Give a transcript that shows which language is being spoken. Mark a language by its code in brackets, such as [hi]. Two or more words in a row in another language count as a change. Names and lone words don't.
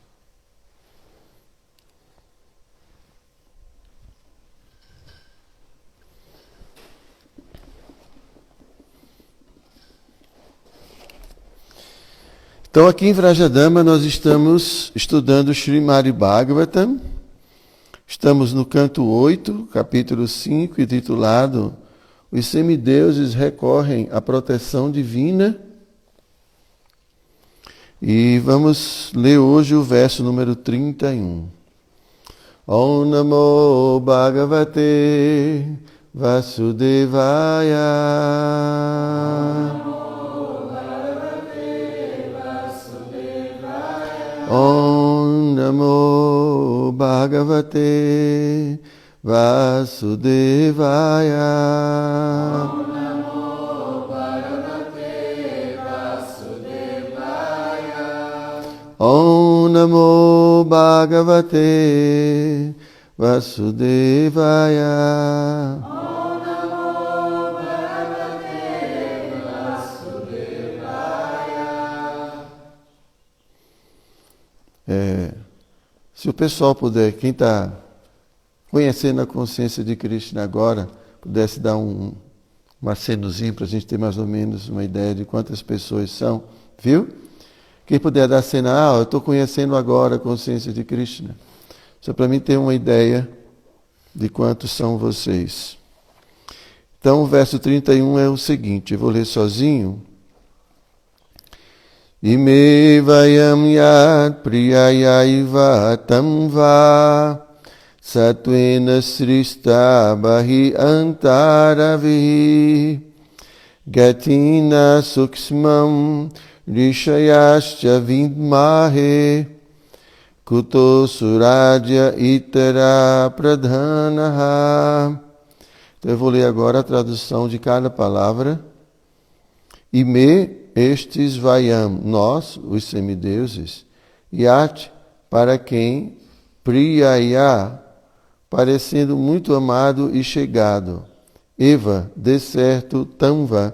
[pt] Então, aqui em Vrajadama, nós estamos estudando Srimad Bhagavatam. Estamos no canto 8, capítulo 5, intitulado Os semideuses recorrem à proteção divina. E vamos ler hoje o verso número 31. [sa] Om Namo Bhagavate Vasudevaya. Om Namo Bhagavate Vasudevaya. Om Namo Bhagavate Vasudevaya. [pt] Se o pessoal puder, quem está conhecendo a consciência de Krishna agora, pudesse dar um acenozinho para a gente ter mais ou menos uma ideia de quantas pessoas são, viu? Quem puder dar cena, eu estou conhecendo agora a consciência de Krishna. Só para mim ter uma ideia de quantos são vocês. Então o verso 31 é o seguinte, eu vou ler sozinho. [sa] Ime vayam yat priyayaiva tamva sattvena srista bahi antaravi gatina suksmam rishayascha vidmahe kuto suradya itara pradhanaha. [pt] Então eu vou ler agora a tradução de cada palavra. Ime, estes vayam, nós, os semideuses, yat, para quem, priyaya, parecendo muito amado e chegado, eva, de certo, tamva,